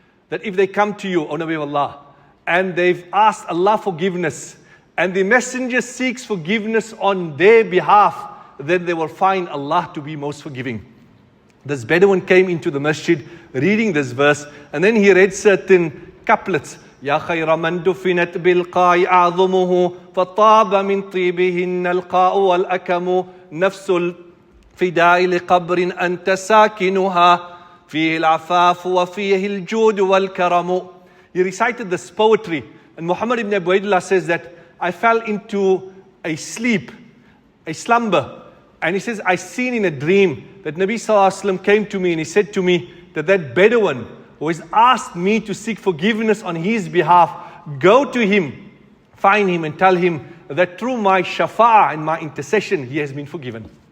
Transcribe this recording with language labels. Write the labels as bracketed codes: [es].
[en] That if they come to you, O Nabi of Allah, and they've asked Allah forgiveness, and the messenger seeks forgiveness on their behalf, then they will find Allah to be most forgiving. This Bedouin came into the masjid reading this verse, and then he read certain couplets. [ar] يا خير من دفنت بالقاع أعظمه فطاب من طيبهن القاء والأكم نفس الفداء لقبر أنت ساكنها فيه العفاف وفيه الجود والكرم. [en] He recited this poetry, and Muhammad ibn Ubaidullah says that I fell into a sleep, a slumber, and he says I seen in a dream that Nabi Sallallahu Alaihi Wasallam came to me and he said to me that Bedouin who has asked me to seek forgiveness on his behalf, go to him, find him and tell him that through my shafa'ah and my intercession, he has been forgiven.